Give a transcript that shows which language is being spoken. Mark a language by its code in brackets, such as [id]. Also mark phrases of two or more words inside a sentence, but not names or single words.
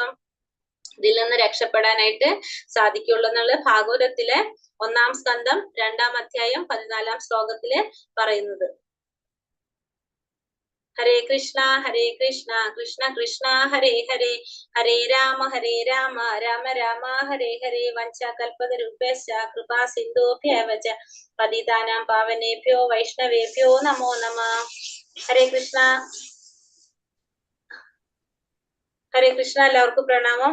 [ml] ഇതിൽ നിന്ന് രക്ഷപ്പെടാനായിട്ട് സാധിക്കുള്ളൂ എന്നുള്ള ഭാഗവതത്തിലെ 1-ാം സ്കന്ധം 2-ാം അധ്യായം 14-ാം ശ്ലോകത്തില് പറയുന്നത്. [sa] हरे कृष्ण कृष्ण कृष्ण हरे हरे, हरे राम राम राम हरे हरे, वञ्छकल्पतरुभ्यश्च कृपा सिन्धुभ्यव च पतितानां पावनेभ्यो वैष्णवेभ्यो नमो नमः. हरे कृष्ण। हरे कृष्ण. [ml] എല്ലാവർക്കും പ്രണാമം.